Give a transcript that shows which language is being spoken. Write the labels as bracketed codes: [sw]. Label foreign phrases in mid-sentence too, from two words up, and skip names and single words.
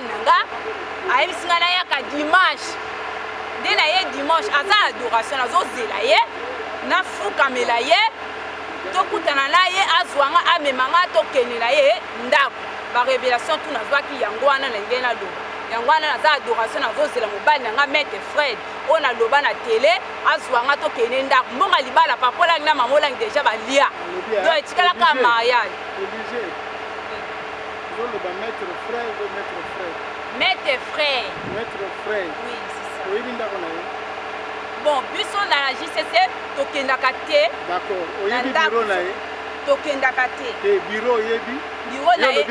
[ln] nanga ayebisinga na ya ka dimanche ndela ye dimanche aza adoration azozela ye na fukamela ye tokutana na ye azwanga amemanga tokenela ye ndako ba révélation tout nazwaki yango wana na ngena lo yango wana naza adoration nazozela mobali nanga maître Fred [fr] on a [ln] loba na télé azwanga tokene ndako mbonga libala papola na mamola déjà balia donc etikala ka mariage [fr] maître frère oui c'est ça bon [ln] biso na la JCC tokendaka te d'accord oyebi bureau na ye tokendaka te bureau yebi bureau na ye